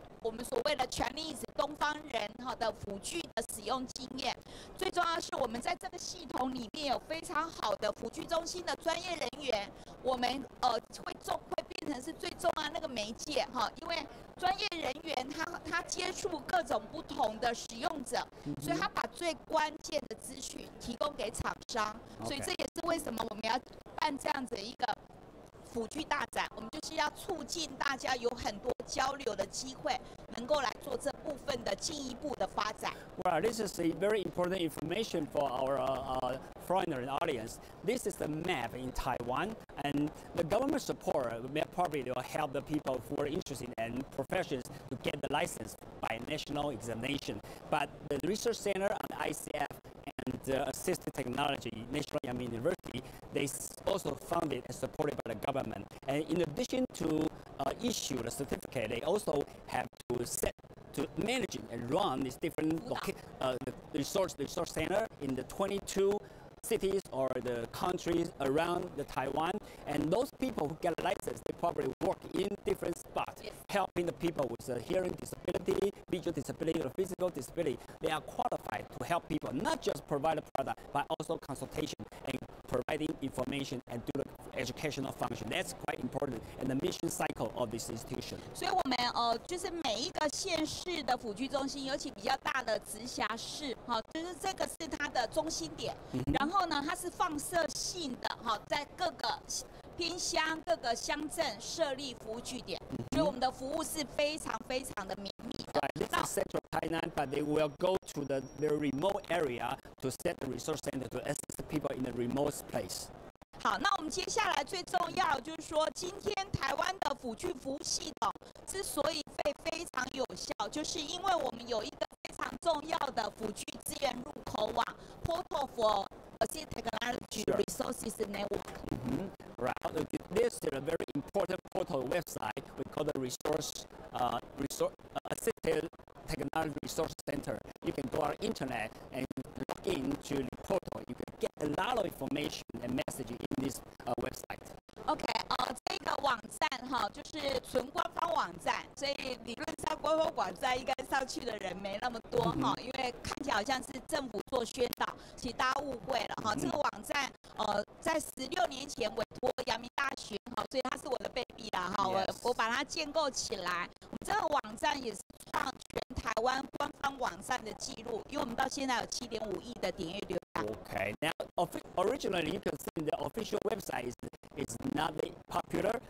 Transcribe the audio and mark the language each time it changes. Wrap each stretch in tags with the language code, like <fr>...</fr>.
<zh>我们所谓的 Chinese 东方人的辅具的使用经验，最重要的是我们在这个系统里面有非常好的辅具中心的专业人员，我们会变成是最重要的那个媒介哈，因为专业人员他接触各种不同的使用者，所以他把最关键的资讯提供给厂商，所以这也是为什么我们要办这样子一个辅具大展，我们就是要促进大家有很多交流的机会，能够来做这部分的进一步的发展。</zh> <en>Well, this is a very important information for our foreigner audience. This is the map in Taiwan, and the government support probably will help the people who are interested in professions to get the license by national examination. But the research center on the ICF and assistive technology, National Yangming University, they also funded and supported by the government. And in addition to issue the certificate, they also have to manage and run these different resource center in the 22 cities or the countries around the Taiwan, and those people who get a license, they probably work in different spots, helping the people with a hearing disability, visual disability, or physical disability. They are qualified to help people, not just provide a product, but also consultation and providing information and do the educational function. That's quite important in the mission cycle of this institution.</en> <zh>所以我们就是每一个县市的辅具中心，尤其比较大的直辖市，就是这个是它的中心点。然后呢，它是放射性的，在各个偏乡、各个乡镇设立服务据点，所以我们的服务是非常非常的绵密的。</zh> <en>This is central Tainan, but they will go to the very remote area to set the resource center to assist the people in the remote place.</en> <zh>好，那我们接下来最重要就是说，今天台湾的辅具服务系统之所以会非常有效，就是因为我们有一个非常重要的辅具资源入口网 Portal for Technology Resources Network.</zh> <en>Right. This is a very important portal website we call the Assisted Technology Resource Center. You can go on internet and log into the portal. You can get a lot of information and message in this website.</en> <zh>OK， 这个网站哈，就是纯官方网站，所以理论上官方网站应该上去的人没那么多哈，因为看起来好像是政府做宣导，其实大家误会了哈。这个网站在16年前委托阳明大学哈，所以它是我的 baby 啦哈，我把它建构起来。我们这个网站也是创全台湾官方网站的记录，因为我们到现在有7.5亿的点阅浏览。</zh> <en>Okay, now originally you can see the official website is not popular.</en>